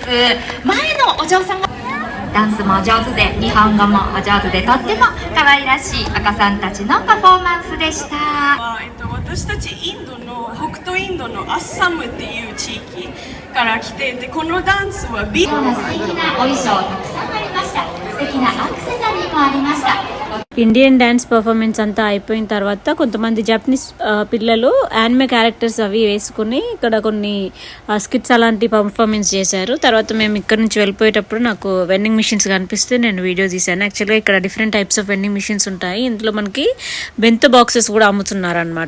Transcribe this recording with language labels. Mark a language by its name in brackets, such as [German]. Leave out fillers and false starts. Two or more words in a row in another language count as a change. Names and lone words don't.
[Japanese] 前のお嬢さんがダンスもお上手で日本語もお上手でとっても可愛らしい赤さんたちのパフォーマンスでした。私たちインドの北東インドのアッサムっていう地域から来ていて、このダンスは今日も素敵なお衣装たくさんありました。素敵なアクセサリーもありました。 [English] Indian dance performance [Telugu] అంతా అయిపోయిన తర్వాత కొంతమంది జపనీస్ పిల్లలు [English] anime characters [Telugu] అవి వేసుకుని ఇక్కడ కొన్ని స్కిట్స్ అలాంటి పర్ఫార్మెన్స్ చేశారు. తర్వాత మేము ఇక్కడ నుంచి వెళ్ళిపోయేటప్పుడు నాకు [English] vending machines [Telugu] కనిపిస్తే నేను వీడియో తీశాను. యాక్చువల్గా ఇక్కడ [English] different types of vending machines [Telugu] ఉంటాయి. ఇందులో మనకి [English] bento boxes [Telugu] కూడా అమ్ముతున్నారు అనమాట.